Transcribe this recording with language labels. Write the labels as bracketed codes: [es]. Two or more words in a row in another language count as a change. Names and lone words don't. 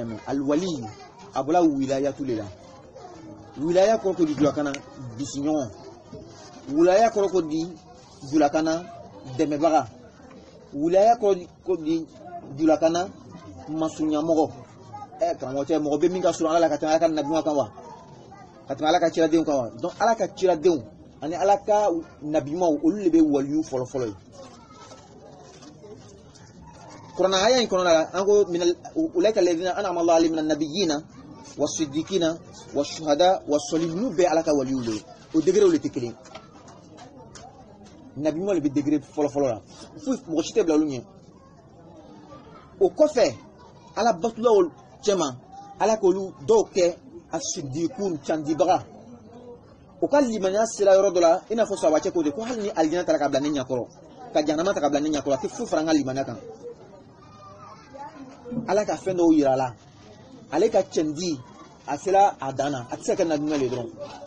[bm] mɛ al wali a bɔra wilayatu le la wilaya kɔrɔ ko di dulakana bisiɲɔgɔn wilaya kɔrɔ ko di dulakana dɛmɛbaga wilaya kɔrɔ ko di dulakana masuɲamɔgɔ karamɔgɔ cɛ mɔgɔ bɛ min ka surun ala la ka tɛmɛ ala ka nabiɲumanw kan wa ka tɛmɛ ala ka ciradenw kan wa donc ala ka ciradenw ani ala ka nabiɲumanw olu de bɛ waliyu fɔlɔ-fɔlɔ ye kuranɛ aya in kɔnɔna la an ko [ar] أولئك الذين أنعم الله عليهم من النبيين والصديقين والشهداء والصالحين [bm] n'u bɛɛ ala ka waliyu le o degré le tɛ kelen nabiɲumanw de bɛ degré fɔlɔ-fɔlɔ la foyi mɔgɔ si tɛ bila olu ɲɛ o kɔfɛ ala batulaw cɛman ala k'olu dɔw kɛ as-siddiqun candibaga o ka limaniya sera yɔrɔ dɔ la i n'a fɔ sabacɛ ko de ko hali ni alijana taara ka bila ne ɲɛkɔrɔ ka jahanama ta ka bila ne ɲɛkɔrɔ a tɛ foyi fara an ka limaniya kan ala ka fɛn dɔw yira a la ale ka cɛndi a sera a dan na a tɛ se ka kɛ nabiɲuman le dɔrɔn